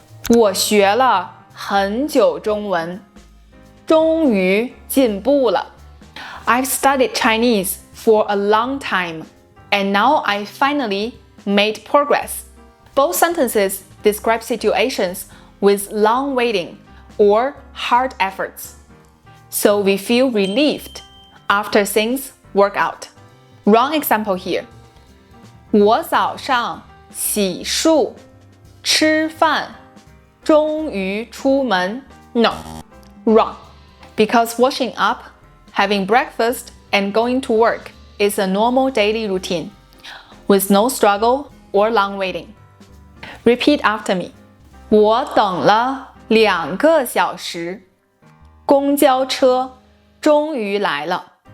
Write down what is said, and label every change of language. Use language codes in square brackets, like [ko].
[zh] 我学了很久中文终于进步了 [en] I've studied Chinese for a long time, and now I finally made progress. Both sentences describe situations with long waiting or hard efforts. So we feel relieved after things work out. Wrong example here. [zh] 我早上洗漱吃饭终于出门 [en] No, wrong. Because washing up, having breakfast, and going to work is a normal daily routine, with no struggle or long waiting. Repeat after me. [zh] 我等了2个小时，公交车终于来了。